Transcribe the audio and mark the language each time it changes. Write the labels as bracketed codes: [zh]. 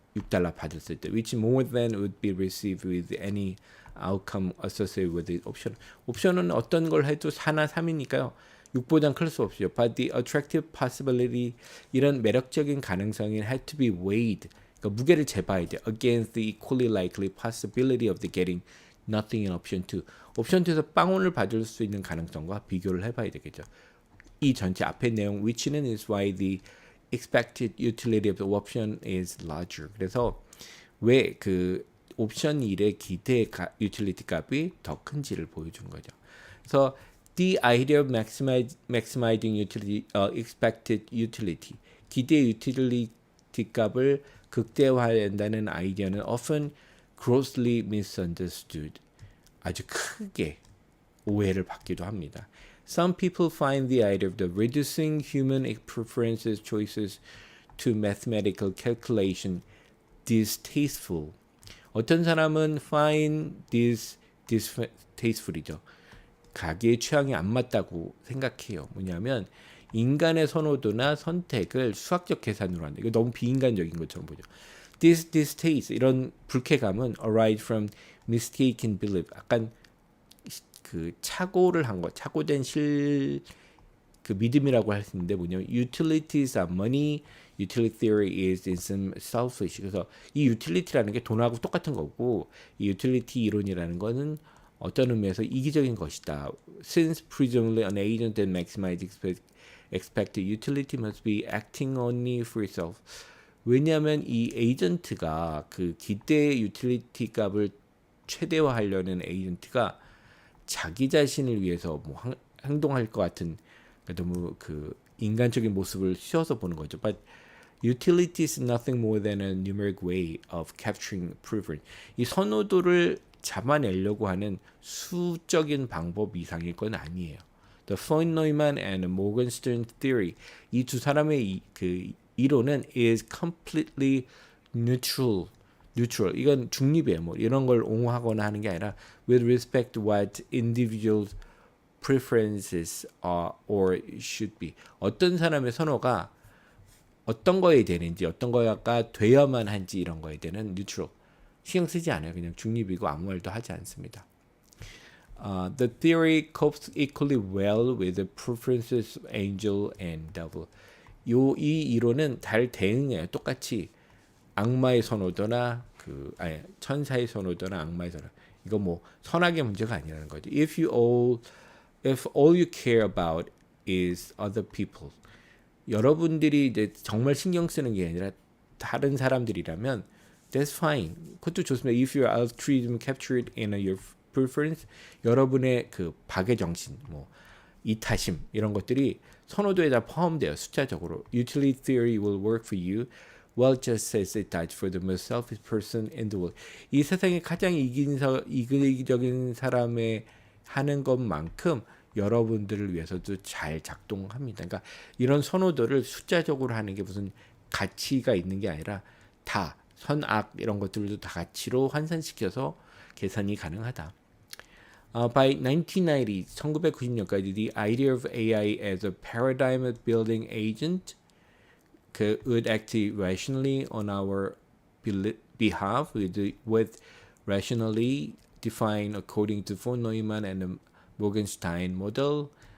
[en] $6 [ko] 받았을 때, [en] which more than would be received with any outcome associated with the option. [ko] 옵션은 어떤 걸 해도 4나 3이니까요. 6보단 클 수 없죠. [en] But the attractive possibility, [ko] 이런 매력적인 가능성이 [en] had to be weighed. [ko] 그러니까 무게를 재봐야 돼. [en] Against the equally likely possibility of the getting nothing in option 2. [ko] 옵션 2에서 빵원을 받을 수 있는 가능성과 비교를 해봐야 되겠죠. 이 전체 앞에 내용 [en] which는 is why the expected utility of the option is larger. [ko] 그래서 왜 그 옵션 1의 기대 유틸리티 값이 더 큰지를 보여준 거죠. [en] 그래서 the idea of maximizing utility, expected utility, [ko] 기대 유틸리티 값을 극대화한다는 아이디어는 [en] often grossly misunderstood. [ko] 아주 크게 오해를 받기도 합니다. [en] Some people find the idea of the reducing human preferences choices to mathematical calculation distasteful. [ko] 어떤 사람은 [en] find this distasteful [ko] 이죠. 자기의 취향이 안 맞다고 생각해요. 뭐냐면 인간의 선호도나 선택을 수학적 계산으로 한다. 이거 너무 비인간적인 것처럼 보죠. [en] This distaste, [ko] 이런 불쾌감은 [en] arise from mistaken belief. [ko] 약간 그 착오를 한 거, 착오된 그 믿음이라고 할 수 있는데 뭐냐면 [en] utilities are money, utility theory is in some selfish. [ko] 그래서 이 utility라는 게 돈하고 똑같은 거고 이 utility 이론이라는 거는 어떤 의미에서 이기적인 것이다. [en] Since presumably an agent that maximizes expected utility must be acting only for itself. [ko] 왜냐하면 이 에이전트가 그 기대 유틸리티 값을 최대화하려는 에이전트가 자기 자신을 위해서 뭐 행동할 것 같은 너무 그 인간적인 모습을 씌워서 보는 거죠. [en] But utility is nothing more than a numeric way of capturing preference. [ko] 이 선호도를 잡아내려고 하는 수적인 방법 이상일 건 아니에요. [en] The von Neumann and Morgenstern theory, [ko] 이 두 사람의 그 이론은 [en] is completely neutral. [ko] 이건 중립이에요. 뭐 이런 걸 옹호하거나 하는 게 아니라 [en] with respect to what individual preferences are or should be. [ko] 어떤 사람의 선호가 어떤 거에 되는지, 어떤 거가 되어야만 한지 이런 거에 대한 neutral. 신경 쓰지 않아요. 그냥 중립이고 아무 말도 하지 않습니다. [en] The theory copes equally well with the preferences of angel and devil. [ko] 이 이론은 잘 대응해요. 똑같이 악마의 선호도나 천사의 선호도나 악마의 선호. 이거 뭐 선악의 문제가 아니라는 거죠. [en] If all you care about is other people. [ko] 여러분들이 이제 정말 신경 쓰는 게 아니라 다른 사람들이라면 [en] that's fine. [ko] 그것도 좋습니다. [en] If your altruism captured in your preference, [ko] 여러분의 그 박의 정신, 뭐 이타심 이런 것들이 선호도에 다 포함돼요. 숫자적으로. [en] Utility theory will work for you. Well, just as it does for the most selfish person in the world. [ko] 이 세상에 가장 이기적인 사람의 하는 것만큼 여러분들을 위해서도 잘 작동합니다. 그러니까 이런 선호도를 숫자적으로 하는 게 무슨 가치가 있는 게 아니라 다 선악 이런 것들도 다 가치로 환산시켜서 계산이 가능하다. [en] By [ko] 1990년까지 [en] the idea of AI as a paradigm building agent would act rationally on our behalf with rationally defined according to von Neumann and the Morgenstern model.